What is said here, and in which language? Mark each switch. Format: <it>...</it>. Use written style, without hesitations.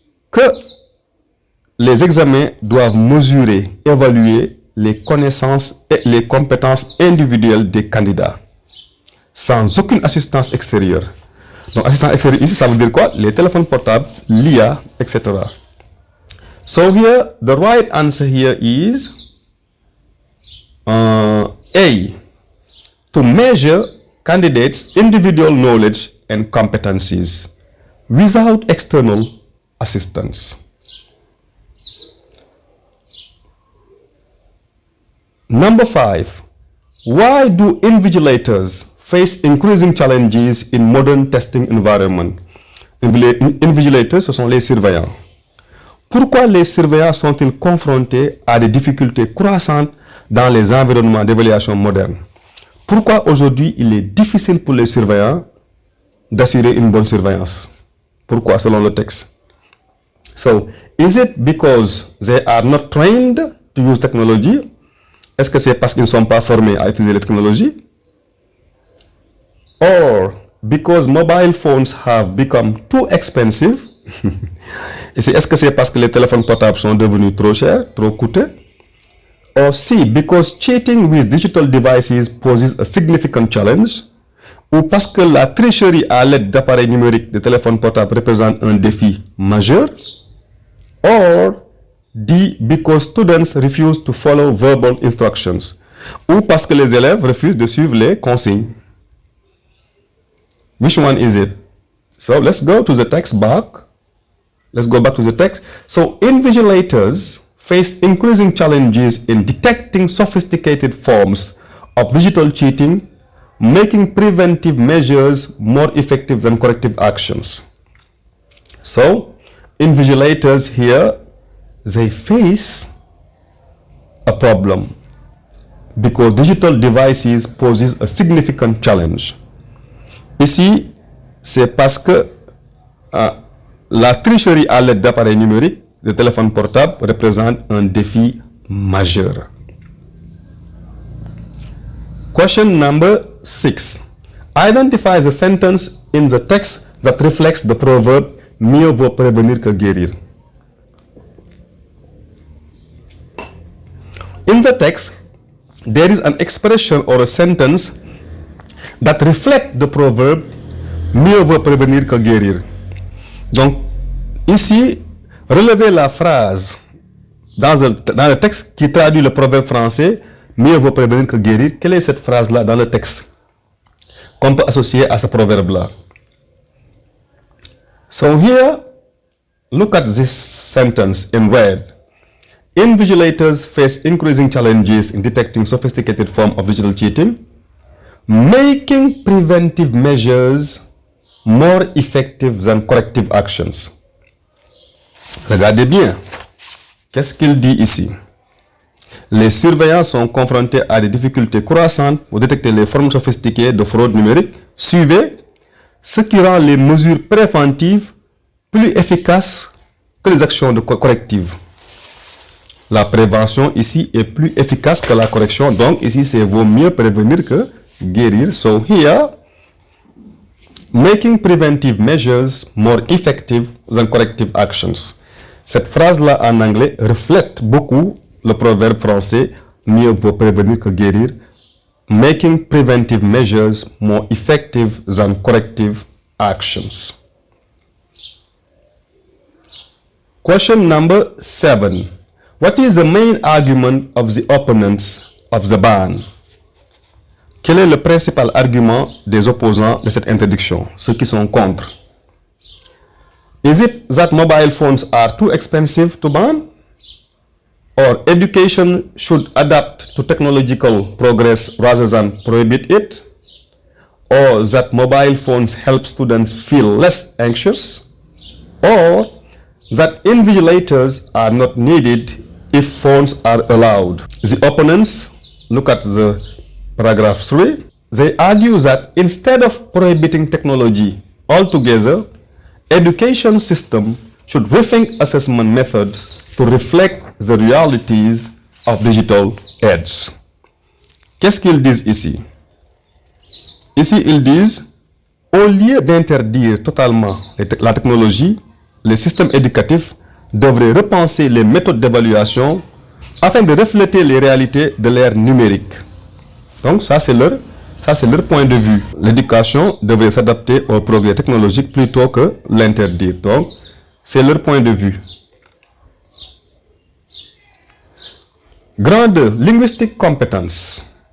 <fr>Que les examens doivent mesurer, évaluer les connaissances et les compétences individuelles des candidats, sans aucune assistance extérieure. Donc, assistance extérieure ici, ça veut dire quoi? Les téléphones portables, l'IA, etc.</fr> <en>So here, the right answer here is A. To measure candidates' individual knowledge and competencies without external assistance. Number 5. Why do invigilators face increasing challenges in modern testing environment?</en> <fr>Invigilators, ce sont les surveillants. Pourquoi les surveillants sont-ils confrontés à des difficultés croissantes dans les environnements d'évaluation modernes? Pourquoi aujourd'hui il est difficile pour les surveillants d'assurer une bonne surveillance? Pourquoi, selon le texte?</fr> <en>So, is it because they are not trained to use technology?</en> <fr>Est-ce que c'est parce qu'ils ne sont pas formés à utiliser les technologies?</fr> <en>or because mobile phones have become too expensive.</en> <fr>Est-ce que c'est parce que les téléphones portables sont devenus trop chers, trop coûteux?</fr> <en>Or C, because cheating with digital devices poses a significant challenge,</en> <fr>ou parce que la tricherie à l'aide d'appareils numériques de téléphones portables représente un défi majeur,</fr> <en>or D, because students refuse to follow verbal instructions,</en> <fr>ou parce que les élèves refusent de suivre les consignes.</fr> <en>Which one is it? So let's go to the text back. Let's go back to the text. So invigilators face increasing challenges in detecting sophisticated forms of digital cheating, making preventive measures more effective than corrective actions. So invigilators here, they face a problem because digital devices poses a significant challenge.</en> <fr>Ici, c'est parce que la tricherie à l'aide d'appareils numériques de téléphones portables représente un défi majeur.</fr> <en>Question number 6. Identify the sentence in the text that reflects the proverb</en> <fr>mieux vaut prévenir que guérir.</fr> <en>In the text, there is an expression or a sentence that reflects the proverb</en> <fr>mieux vaut prévenir que guérir. Donc, ici, relevez la phrase dans le texte qui traduit le proverbe français mieux vaut prévenir que guérir. Quelle est cette phrase-là dans le texte qu'on peut associer à ce proverbe-là?</fr> <en>So here, look at this sentence in red. Invigilators face increasing challenges in detecting sophisticated forms of digital cheating, making preventive measures more effective than corrective actions.</en> <fr>Regardez bien. Qu'est-ce qu'il dit ici? Les surveillants sont confrontés à des difficultés croissantes pour détecter les formes sophistiquées de fraude numérique. Suivez, ce qui rend les mesures préventives plus efficaces que les actions correctives. La prévention ici est plus efficace que la correction. Donc ici, c'est vaut mieux prévenir que guérir.</fr> <en>So here, making preventive measures more effective than corrective actions.</en> <fr>Cette phrase-là en anglais reflète beaucoup le proverbe français mieux vaut prévenir que guérir.</fr> <en>Making preventive measures more effective than corrective actions. Question number 7. What is the main argument of the opponents of the ban?</en> <fr>Quel est le principal argument des opposants de cette interdiction, ceux qui sont contre?</fr> <en>Is it that mobile phones are too expensive to ban? Or education should adapt to technological progress rather than prohibit it? Or that mobile phones help students feel less anxious? Or that invigilators are not needed if phones are allowed? The opponents, look at the paragraph 3, they argue that instead of prohibiting technology altogether, education system should rethink assessment method to reflect the realities of digital age.</en> <fr>Qu'est-ce qu'ils disent ici? Ici, ils disent, au lieu d'interdire totalement la technologie, les systèmes éducatifs devraient repenser les méthodes d'évaluation afin de refléter les réalités de l'ère numérique. Donc ça c'est leur point de vue. L'éducation devrait s'adapter au progrès technologique plutôt que l'interdire. Donc c'est leur point de vue.</fr> <en>Grade Linguistic Competence.</en>